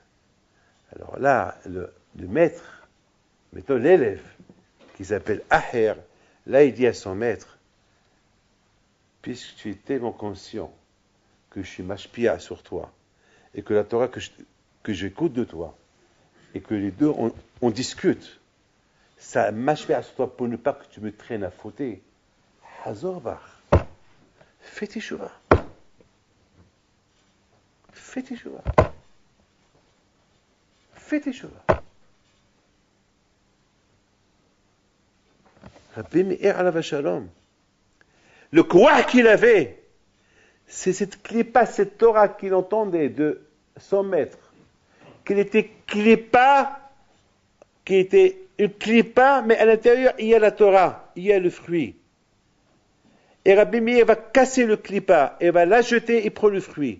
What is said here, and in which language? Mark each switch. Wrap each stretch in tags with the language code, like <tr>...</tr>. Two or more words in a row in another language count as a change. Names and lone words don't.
<fr>Alors là, le maître, mettons l'élève, qui s'appelle Aher, là il dit à son maître, puisque tu es tellement conscient que je suis mashpia sur toi, et que la Torah que j'écoute de toi, et que les deux on discute, ça mashpia sur toi pour ne pas que tu me traînes à fauter, Hazorbar,</fr> <he>fais teshuva.</he> <fr>Fais teshuva. Fais teshuva.</fr> <he>רבי מאיר עליו שלום.</he> <fr>Le quoi qu'il avait, c'est cette clipa, cette Torah qu'il entendait de son maître, qu'il était clipa, qui était une clipa, mais à l'intérieur il y a la Torah, il y a le fruit. Et Rabbi Meir va casser le clipa, et va la jeter et prend le fruit.</fr>